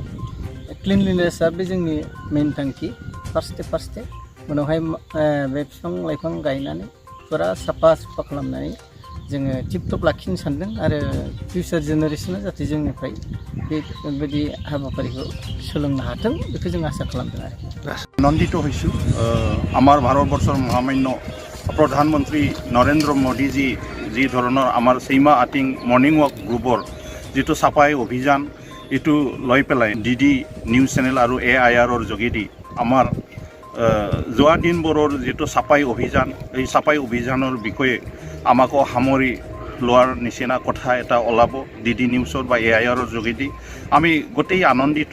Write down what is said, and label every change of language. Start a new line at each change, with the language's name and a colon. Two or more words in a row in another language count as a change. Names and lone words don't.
Bodo: क्लिनलिनेसआ बे जोंनि मेइन थांखि फार्स्ट उनावहाय बे बिफां लाइफां गायनानै फुरा साफा खालामनानै जोङो टिप टप लाखिनो सानदों आरो
English: future generation
Bodo: जाहाथे जोंनिफ्राय बेबायदि हाबाफारिखौ सोलोंनो हाथों बेखौ जों आसा खालामदों आरो।
Assamese: आनन्दित হৈছোঁ আমাৰ ভাৰতবৰ্ষৰ মহামান্য প্ৰধানমন্ত্ৰী নৰেন্দ্ৰ মোদীজী যি ধৰণৰ আমাৰ সীমা আটিং
English: morning walk group
Assamese: যিটো চাফাই অভিযান এইটো লৈ পেলাই ডিডি নিউজ চেনেল আৰু AIRৰ যোগেদি আমাৰ যোৱা দিনবোৰৰ যিটো চাফাই অভিযান এই চাফাই অভিযানৰ বিষয়ে আমাকো সামৰি লোৱাৰ নিচিনা কথা এটা ওলাব ডিডি নিউজৰ বা AIRৰ যোগেদি আমি গোটেই আনন্দিত।